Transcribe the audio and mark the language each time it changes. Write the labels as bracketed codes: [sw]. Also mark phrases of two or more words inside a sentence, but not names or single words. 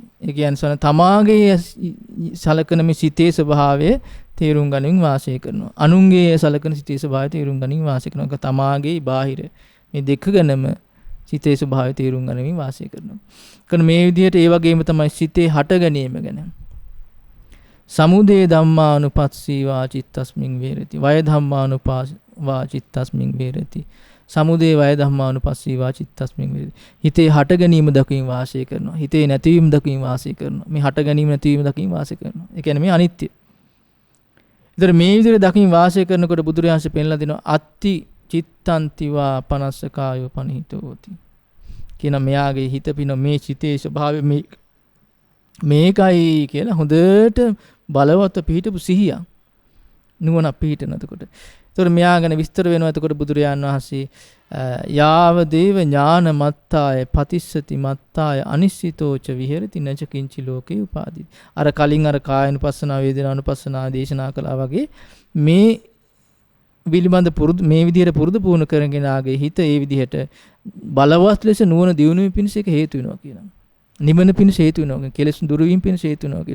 [si] ඒ කියන්නේ තමාගේ සලකන මේ සිතේ ස්වභාවය තේරුම් ගනිමින් වාසය කරනවා. අනුන්ගේ සලකන සිතේ ස්වභාවය තේරුම් ගනිමින් වාසය කරනවා. ඒක තමාගේ බාහිර මේ දෙකගෙනම සිතේ ස්වභාවය තේරුම් ගනිමින් වාසය කරනවා. කන මේ විදිහට ඒ වගේම තමයි සිතේ හට ගැනීම ගැන. [pi] සමුදය ධම්මානුපස්සී වා චිත්තස්මින් වේරති. වය ධම්මානුපස්සී චිත්තස්මින් වේරති. සමුදය වය ධම්මානුපස්සී වා චිත්තස්මින් වේරති. [si] හිතේ හට ගැනීම දකින් වාසය කරනවා. හිතේ නැතිවීම දකින් වාසය කරනවා. මේ හට ගැනීම නැතිවීම දකින් වාසය කරනවා. ඒ කියන්නේ මේ අනිත්‍ය. ඉතින් මේ විදිහට දකින් වාසය කරනකොට බුදුරජාණන් පෙන්ලා දෙනවා [pi] අත්ති චිත්තන්ති වා පනස්සකායෝ පනිහිතෝති. [si] කියන මෙයාගේ හිත පින මේ සිතේ ස්වභාවය මේකයි කියලා හොඳට බලවත් පිහිටපු සිහිය නුවණ පිහිටනකොට. ඒතකොට මෙයා ගැන විස්තර වෙනවා. එතකොට බුදුරජාණන් වහන්සේ [pi] යාව දේව ඥාන මත්තාය පතිස්සති මත්තාය අනිශ්චිතෝච විහෙරති නච කිංචි ලෝකේ උපාදී. [si] අර කලින් අර කායනුපස්සනා වේදනානුපස්සනා දේශනා කළා වගේ මේ පිළිබඳ පුරුදු මේ විදිහට පුරුදු පුහුණු කරගෙන ආගේ හිත ඒ විදිහට බලවත් ලෙස නුවණ දියුණුවීම පිණිස ඒක හේතු වෙනවා කියනවා. නිවන පිණිස හේතු වෙනවා. කෙලෙස් දුරු වීම පිණිස හේතු වෙනවා කියනවා.